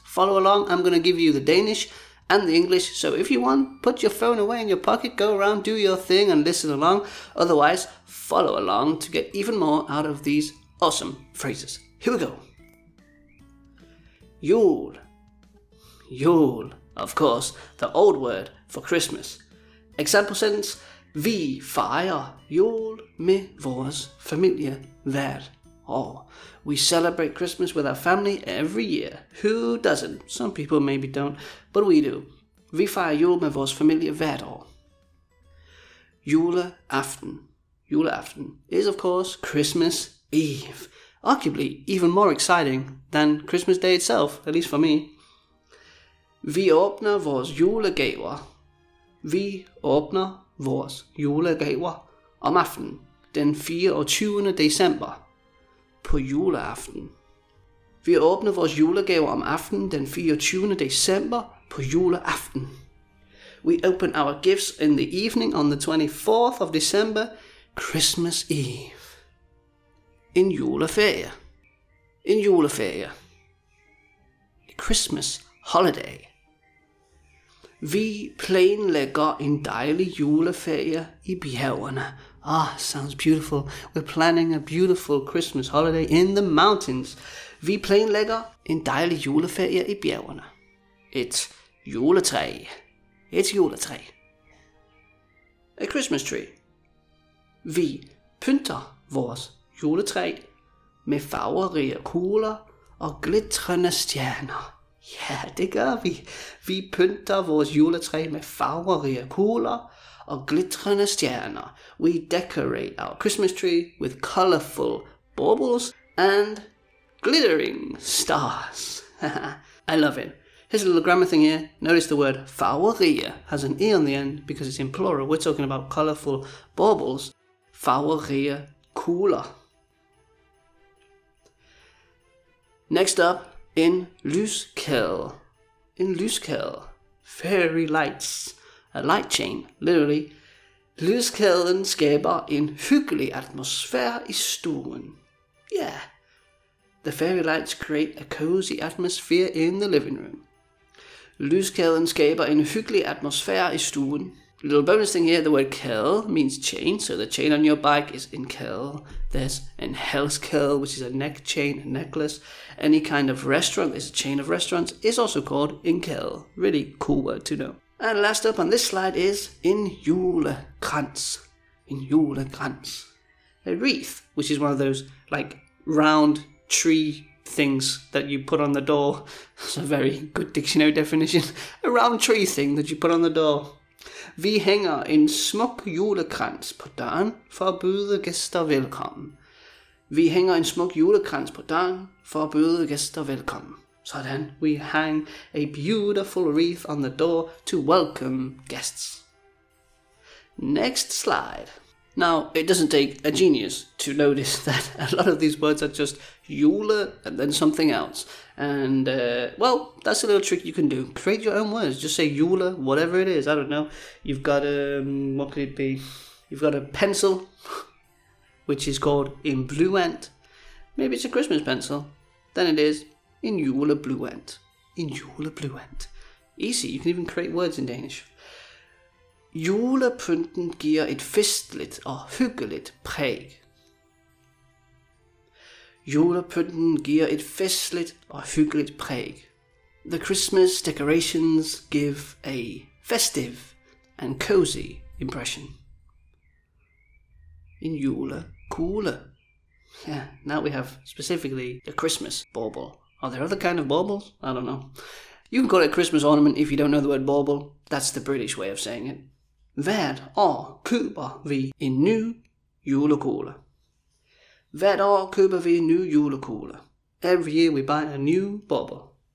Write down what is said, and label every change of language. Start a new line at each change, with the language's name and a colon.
English: Follow along, I'm going to give you the Danish and the English, so if you want, put your phone away in your pocket, go around, do your thing and listen along. Otherwise, follow along to get even more out of these awesome phrases. Here we go. Jul. Jul, of course, the old word for Christmas. Example sentence:
Danish: Vi fejrer jul med vores familie hvert år.
English: We celebrate Christmas with our family every year. Who doesn't? Some people maybe don't, but we do.
Danish: Vi fejrer jul med vores familie hvert år. Juleaften.
English: Juleaften is of course Christmas Eve. Arguably even more exciting than Christmas Day itself, at least for me.
Danish: Vi åbner vores julegaver. Vi åbner vores julegaver om aftenen, den 24. december, på juleaften. Vi åbner vores julegaver om aftenen, den 24. december, på juleaften.
English: We open our gifts in the evening on the 24th of December, Christmas Eve.
Danish: En juleferie. En juleferie.
English: A Christmas holiday.
Danish: Vi planlægger en dejlig juleferie i bjergene.
English: Sounds beautiful. We're planning a beautiful Christmas holiday in the mountains.
Danish: Vi planlægger en dejlig juleferie i bjergene. Et juletræ. Et juletræ.
English: A Christmas tree.
Danish: Vi pynter vores juletræ med farverige kugler og glitrende stjerner. Ja, det gør vi. Vi pynter vores juletræ med farverige kugler og glitrende stjerner.
English: We decorate our Christmas tree with colorful baubles and glittering stars. I love it. Here's a little grammar thing here. Notice the word farverige has an E on the end because it's in plural. We're talking about colorful baubles.
Danish: Farverige kugler.
English: Next up,
Danish: en lyskæde. En lyskæde.
English: Fairy lights. A light chain, literally.
Danish: Lyskæden skaber en hyggelig atmosfære i stuen. Yeah.
English: The fairy lights create a cozy atmosphere in the living room.
Danish: Lyskæden skaber en hyggelig atmosfære i stuen.
English: Little bonus thing here, the word kæde means chain, so the chain on your bike is en kæde. There's en halskæde, which is a neck chain, a necklace. Any kind of restaurant, there's a chain of restaurants, is also called en kæde. Really cool word to know. And last up on this slide is en julekrans. En julekrans. A wreath, which is one of those like round tree things that you put on the door. It's a very good dictionary definition. A round tree thing that you put on the door.
Danish: Vi hænger en smuk julekrans på døren for at byde gæster velkommen. Vi hænger en smuk julekrans på døren for at byde gæster velkommen.
English: Sådan, we hang a beautiful wreath on the door to welcome guests. Next slide. Now, it doesn't take a genius to notice that a lot of these words are just jule and then something else. And, well, that's a little trick you can do. Create your own words. Just say jule, whatever it is. I don't know. You've got what could it be? You've got a pencil, which is called en blyant. Maybe it's a Christmas pencil. Then it is en juleblyant. En juleblyant. Easy. You can even create words in Danish.
Danish: Julepynten giver et festligt og hyggeligt præg. Julepynten giver et festligt og hyggeligt præg.
English: The Christmas decorations give a festive and cozy impression. En julekugle. Yeah, now we have specifically the Christmas bauble. Are there other kind of baubles? I don't know. You can call it a Christmas ornament if you don't know the word bauble. That's the British way of saying it.
Danish: Hvert år køber vi en ny julekugle. Hvert år køber vi en ny julekugle.
English: Every year we buy a new bauble.